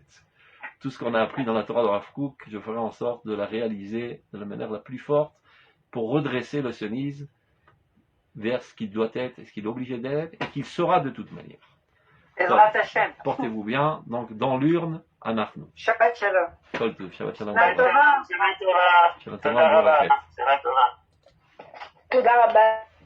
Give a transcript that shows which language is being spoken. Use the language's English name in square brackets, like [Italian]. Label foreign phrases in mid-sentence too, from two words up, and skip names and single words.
[French] Tout ce qu'on a appris dans la Torah de Rav Kook, je ferai en sorte de la réaliser de la manière la plus forte pour redresser le sionisme vers ce qu'il doit être, ce qu'il est obligé d'être, et qu'il sera de toute manière. Portez-vous bien. Donc, dans l'urne, [Hebrew] Anachnu. שבת שלום. כל טוב. שבת שלום. שבת שלום. שבת שלום. תודה רבה.